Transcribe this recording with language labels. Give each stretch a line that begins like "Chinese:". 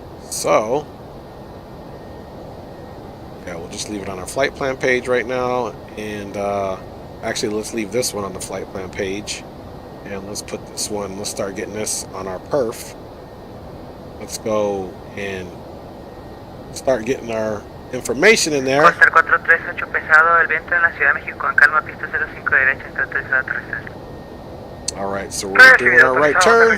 English: So yeah, we'll just leave it on our flight plan page right now, and actually let's leave this one on the flight plan page, and let's put this one, let's start getting this on our perf. Let's go and start getting our information in there.
Spanish: Corsair 438 pesado, el viento en la Ciudad de México con calma, pista 05 derecha, está autorizado a aterrizar.
English: Alright, so we're doing our right turn.